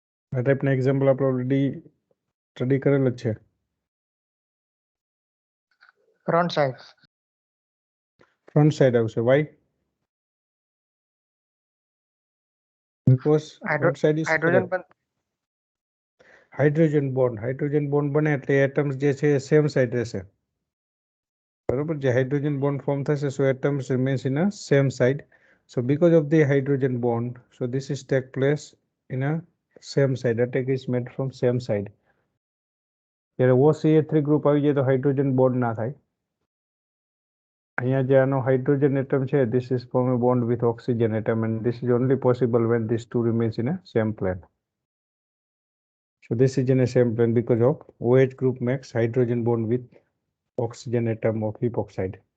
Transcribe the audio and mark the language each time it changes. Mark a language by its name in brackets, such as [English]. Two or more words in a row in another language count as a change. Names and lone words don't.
[Gujarati] આ ટાઈપના એક્ઝામ્પલ આપણે [English] already study [Gujarati] કરેલ જ છે. [English] Front side. front side [Gujarati] આવશે. વાય? [English] Because front side is Hydrogen correct. hydrogen bond [Gujarati] બને એટલે એટમ્સ જે છે એ [English] same side [Gujarati] રહેશે. બરોબર, જે [English] hydrogen bond form [Gujarati] થશે, [English] so atoms remains in a same side. So because of the hydrogen bond, so this is take place in a same side. Attack is made from same side. [Gujarati] જ્યારે OCH3 ગ્રુપ આવી જાય તો [English] hydrogen bond [Gujarati] ના થાય. અહીંયા જે આનો [English] hydrogen atom [Gujarati] છે, [English] this is form a bond with oxygen atom, and this is only possible when these two remains in a same plane. So this is in a same plane because of OH group makes hydrogen bond with oxygen atom of epoxide.